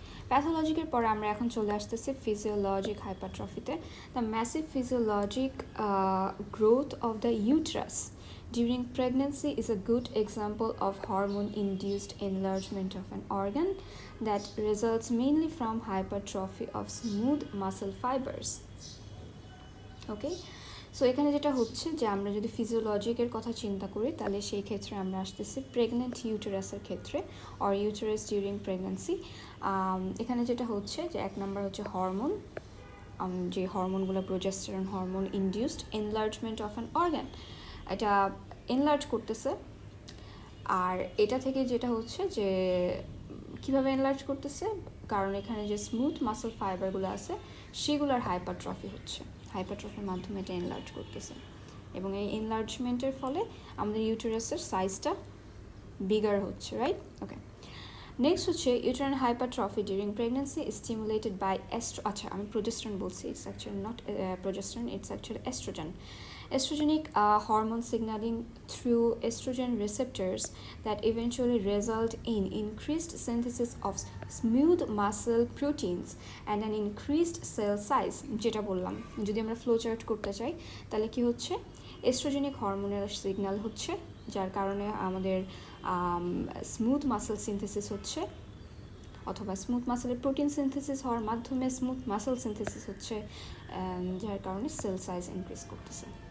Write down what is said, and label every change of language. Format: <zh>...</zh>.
<bn>প্যাথোলজিকের পরে আমরা এখন চলে আসতেছি physiologic হাইপারট্রফিতে।</bn> <en>The massive physiologic growth of the uterus during pregnancy is a good example of hormone-induced enlargement of an organ that results mainly from hypertrophy of smooth muscle fibers.</en> <bn>Okay, so এখানে যেটা হচ্ছে যে আমরা যদি ফিজিওলজিকের কথা চিন্তা করি তাহলে সেই ক্ষেত্রে আমরা আসতেছি প্রেগনেন্ট ইউটেরাসের ক্ষেত্রে, অর ইউটেরাস ডিউরিং প্রেগনেন্সি। এখানে যেটা হচ্ছে যে এক নম্বর হচ্ছে হরমোন, যে হরমোনগুলো progesterone hormone</bn> <en>induced enlargement of an organ,</en> <bn>এটা এনলার্জ করতেছে। আর এটা থেকে যেটা হচ্ছে যে কীভাবে এনলার্জ করতেছে, কারণ এখানে যে স্মুথ মাসল ফাইবারগুলো আছে সেগুলোর হাইপারট্রফি হচ্ছে, হাইপারট্রফির মাধ্যমে এটা এনলার্জ করতেছে, এবং এই এনলার্জমেন্টের ফলে আমাদের ইউটেরাসের সাইজটা বিগার হচ্ছে, রাইট?</bn> <en>okay, next হচ্ছে uterine hypertrophy during pregnancy stimulated by</en> <bn>আচ্ছা আমি প্রোজেস্টেরন বলছি,</bn> <en>It's actually not progesterone, it's actually estrogen. Estrogenic hormone signaling through estrogen receptors that eventually result in increased synthesis of smooth muscle proteins and an increased cell size.</en> <bn>যেটা বললাম, যদি আমরা flow chart করতে চাই তাহলে কি হচ্ছে, এস্ট্রোজেনিক হরমোনের সিগন্যাল হচ্ছে, যার কারণে আমাদের স্মুথ মাসেল সিনথেসিস হচ্ছে, অথবা স্মুথ মাসেলের প্রোটিন সিনথেসিস হওয়ার মাধ্যমে স্মুথ মাসেল সিনথেসিস হচ্ছে, যার কারণে সেল সাইজ ইনক্রিজ করতেছে।</bn>